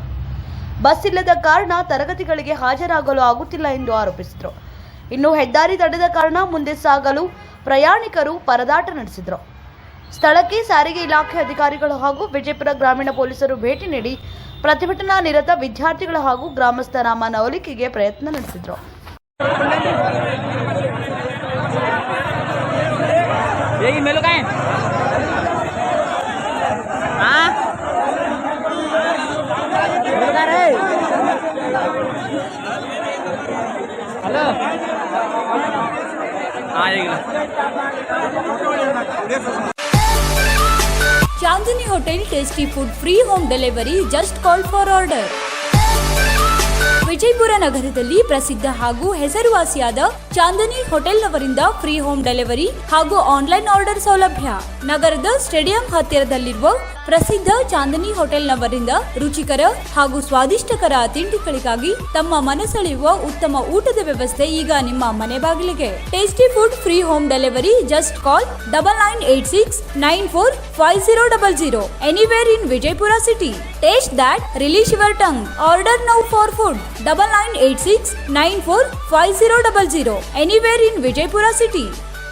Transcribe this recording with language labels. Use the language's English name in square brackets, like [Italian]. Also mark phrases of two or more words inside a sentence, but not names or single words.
[Kannada] ಬಸ್ ಇಲ್ಲದ ಕಾರಣ ತರಗತಿಗಳಿಗೆ ಹಾಜರಾಗಲು ಆಗುತ್ತಿಲ್ಲ ಎಂದು ಆರೋಪಿಸಿದರು. ಇನ್ನು ಹೆದ್ದಾರಿ ತಡೆದ ಕಾರಣ ಮುಂದೆ ಸಾಗಲು ಪ್ರಯಾಣಿಕರು ಪರದಾಟ ನಡೆಸಿದರು. ಸ್ಥಳಕ್ಕೆ ಸಾರಿಗೆ ಇಲಾಖೆ ಅಧಿಕಾರಿಗಳು ಹಾಗೂ ವಿಜಯಪುರ ಗ್ರಾಮೀಣ ಪೊಲೀಸರು ಭೇಟಿ ನೀಡಿ ಪ್ರತಿಭಟನಾ ನಿರತ ವಿದ್ಯಾರ್ಥಿಗಳ ಹಾಗೂ ಗ್ರಾಮಸ್ಥರ ಮನವೊಲಿಕೆಗೆ ಪ್ರಯತ್ನ ನಡೆಸಿದರು. ये मेलो का है हाँ मेलो का रे हेलो हाँ [English] Chandni Hotel tasty food free home delivery just call for order. [Kannada] ವಿಜಯಪುರ ನಗರದಲ್ಲಿ ಪ್ರಸಿದ್ಧ ಹಾಗೂ ಹೆಸರುವಾಸಿಯಾದ ಚಾಂದನಿ ಹೋಟೆಲ್ನವರಿಂದ [English] free home delivery [Kannada] ಹಾಗೂ [English] online order [Kannada] ಸೌಲಭ್ಯ. ನಗರದ ಸ್ಟೇಡಿಯಂ ಹತ್ತಿರದಲ್ಲಿರುವ ಪ್ರಸಿದ್ಧ ಚಾಂದನಿ ಹೋಟೆಲ್ನವರಿಂದ ರುಚಿಕರ ಹಾಗೂ ಸ್ವಾದಿಷ್ಟಕರ ತಿಂಡಿಗಳಿಗಾಗಿ ತಮ್ಮ ಮನಸೆಳೆಯುವ ಉತ್ತಮ ಊಟದ ವ್ಯವಸ್ಥೆ ಈಗ ನಿಮ್ಮ ಮನೆ ಬಾಗಿಲಿಗೆ. [English] tasty food free home delivery just call 9986945000 anywhere in Vijaypura city. Taste that, release your tongue. Order now for food 9986945000 anywhere in Vijaypura city.